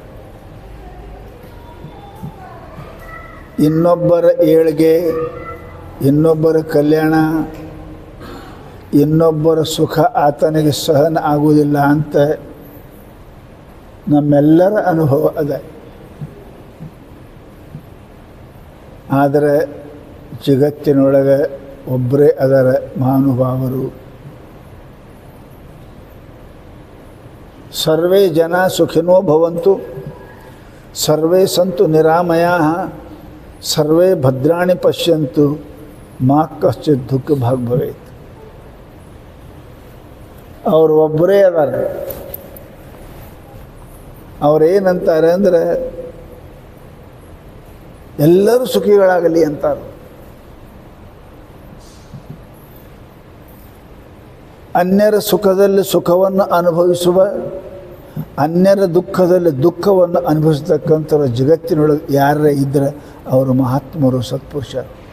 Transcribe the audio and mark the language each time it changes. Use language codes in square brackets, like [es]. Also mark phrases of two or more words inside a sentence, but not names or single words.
[kn] ಇನ್ನೊಬ್ಬರ ಏಳ್ಗೆ, ಇನ್ನೊಬ್ಬರ ಕಲ್ಯಾಣ, ಇನ್ನೊಬ್ಬರ ಸುಖ ಆತನಿಗೆ ಸಹನ ಆಗುವುದಿಲ್ಲ ಅಂತ ನಮ್ಮೆಲ್ಲರ ಅನುಭವ ಅದ. ಆದರೆ ಜಗತ್ತಿನೊಳಗೆ ಒಬ್ಬರೇ ಅದರ ಮಹಾನುಭಾವರು. [sa] ಸರ್ವೇ ಜನ ಸುಖಿನೋ ಭವಂತು, ಸರ್ವೇ ಸಂತು ನಿರಾಮಯಾಃ, ಸರ್ವೇ ಭದ್ರಾಣಿ ಪಶ್ಯಂತು, ಮಾ ಕಶ್ಚಿತ್ ದುಃಖ ಭಾಗ್ ಭವೇತ್. [kn] ಅವರು ಒಬ್ಬರೇ ಅದಾರ. ಅವ್ರೇನಂತಾರೆ ಅಂದರೆ ಎಲ್ಲರೂ ಸುಖಿಗಳಾಗಲಿ ಅಂತಾರೆ. ಅನ್ಯರ ಸುಖದಲ್ಲಿ ಸುಖವನ್ನು ಅನುಭವಿಸುವ, ಅನ್ಯರ ದುಃಖದಲ್ಲಿ ದುಃಖವನ್ನು ಅನುಭವಿಸತಕ್ಕಂಥವ್ರು ಜಗತ್ತಿನೊಳಗೆ ಯಾರೇ ಇದ್ದರೆ ಅವರು ಮಹಾತ್ಮರು, ಸತ್ಪುರುಷರು.